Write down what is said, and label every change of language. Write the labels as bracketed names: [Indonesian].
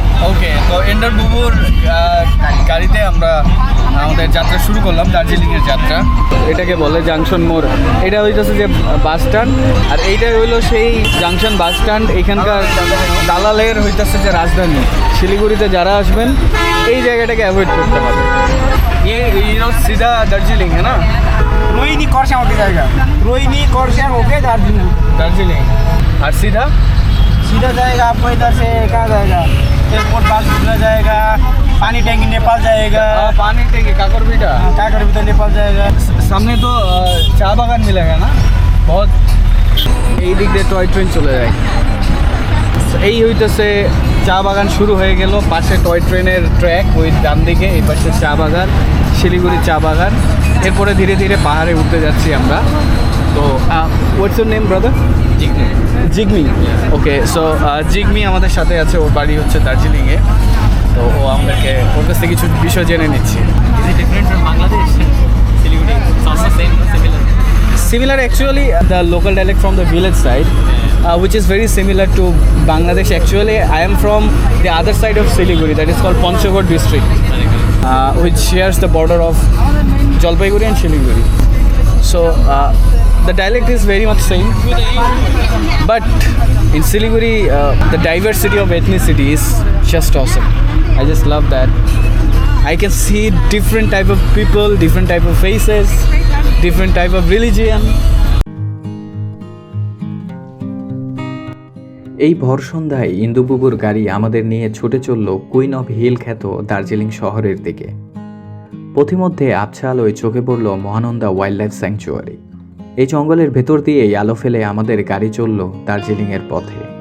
[Bangla] ওকে, তো এন্ডার বুবুর গাড়িতে আমরা আমাদের যাত্রা শুরু করলাম, দার্জিলিংয়ের যাত্রা। এটাকে বলে জাংশন মোড়। এটা হইতেছে যে বাস স্ট্যান্ড, আর এইটাই হইলো সেই জাংশন বাস স্ট্যান্ড। এখানকার দালালের হইতেছে যে রাজধানী। শিলিগুড়িতে যারা আসবেন এই জায়গাটাকে অ্যাভয়েড করতে হবে। [Hindi] ये सीधा दार्जिलिंग है ना? रोहिणी करसा होके जाएगा। रोहिणी करसा होके दार्जिलिंग। और सीधा जाएगा आपको इधर से कहाँ जाएगा? एयरपोर्ट पास घूमना जाएगा, पानी टैंकी नेपाल जाएगा। पानी टैंकी काकरबिटा। काकरबिटा नेपाल जाएगा। सामने तो चाय बागान मिलेगा ना बहुत। [Bangla] এই দিক দিয়ে টয় ট্রেন চলে যায়। এই হইতেছে চা বাগান শুরু হয়ে গেল। পাশে টয় ট্রেনের ট্র্যাক, ওই ডান দিকে, এই পাশে চা বাগান, শিলিগুড়ি চা বাগান। এরপরে ধীরে ধীরে পাহাড়ে উঠতে যাচ্ছি আমরা। [English] তো what's your name brother? Jigmi. [Bangla] Okay, so জিগমি আমাদের সাথে আছে। ওর বাড়ি হচ্ছে দার্জিলিংয়ে। তো ও আমাদেরকে ওর কাছ থেকে কিছু বিষয় জেনে নিচ্ছি। [English] Is it different from Bangladesh? Siliguri? It's almost same, similar. Similar actually, the local dialect from the village side, which is very similar to Bangladesh. Actually, I am from the other side of Siliguri, that is called Panchagod district, which shares the border of Jalpaiguri and Siliguri. So the dialect is very much same, but in Siliguri, the diversity of ethnicity is just awesome. I just love that. I can see different type of people, different type of faces, different type of religion. [Bangla] এই ভর সন্ধ্যায় ইন্দুবুবুর গাড়ি আমাদের নিয়ে ছুটে চলল queen of hill খ্যাত দার্জিলিং শহরের দিকে। পথিমধ্যে আবছা আলোয় চোখে পড়ল মহানন্দা ওয়াইল্ড লাইফ স্যাংচুয়ারি। এই জঙ্গলের ভেতর দিয়েই আলো ফেলে আমাদের গাড়ি চলল দার্জিলিংয়ের পথে।